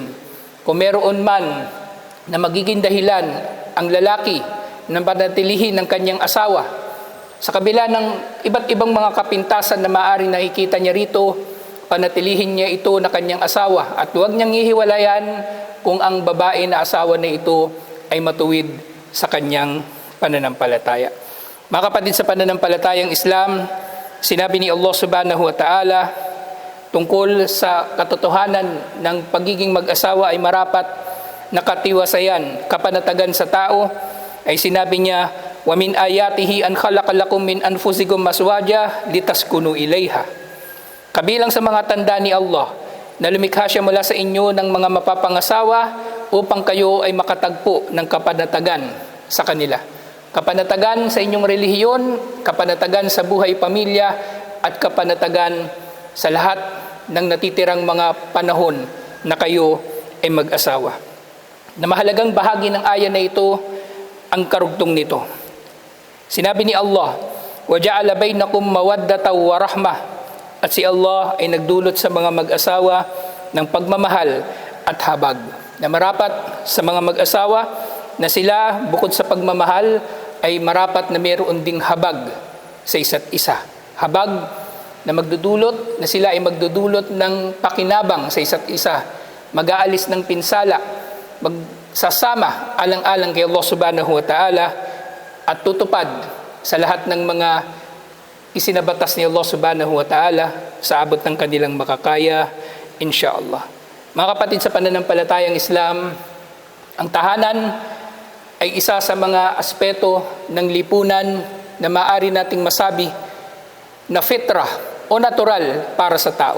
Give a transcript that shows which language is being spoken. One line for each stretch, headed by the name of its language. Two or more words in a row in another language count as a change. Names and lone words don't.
Filipino: Kung meron man na magiging dahilan ang lalaki na panatilihin ng kanyang asawa, sa kabila ng iba't ibang mga kapintasan na maaaring nakikita niya rito, panatilihin niya ito na kanyang asawa at huwag niyang hihiwalayan kung ang babae na asawa na ito ay matuwid sa kanyang pananampalataya. Mga kapatid sa pananampalatayang Islam, sinabi ni Allah
Arabic: سبحانه وتعالى
Filipino: tungkol sa katotohanan ng pagiging mag-asawa ay marapat na katiwasayan, kapanatagan sa tao, ay sinabi niya,
Arabic: ومن آياته أن خلق لكم من أنفسكم أزواجا لتسكنوا إليها.
Filipino: Kabilang sa mga tanda ni Allah na lumikha siya mula sa inyo ng mga mapapangasawa upang kayo ay makatagpo ng kapanatagan sa kanila. Kapanatagan sa inyong relihiyon, kapanatagan sa buhay pamilya, at kapanatagan sa lahat ng natitirang mga panahon na kayo ay mag-asawa. Na mahalagang bahagi ng aya na ito ang karugtong nito. Sinabi ni
Arabic: Allah, وَجَعَلَ بَيْنَكُمْ مَوَدَّةً وَرَحْمَةً.
Filipino: At si Allah ay nagdulot sa mga mag-asawa ng pagmamahal at habag. Na marapat sa mga mag-asawa na sila bukod sa pagmamahal ay marapat na mayroon ding habag sa isa't isa. Habag na magdudulot, na sila ay magdudulot ng pakinabang sa isa't isa, mag-aalis ng pinsala, magsasama alang-alang kay Allah
Arabic: سبحانه وتعالى,
Filipino: at tutupad sa lahat ng mga isinabatas ni Allah
Arabic: سبحانه وتعالى
Filipino: sa abot ng kanilang makakaya, insyaallah. Mga kapatid sa pananampalatayang Islam, ang tahanan ay isa sa mga aspeto ng lipunan na maaari nating masabi na fitrah o natural para sa tao.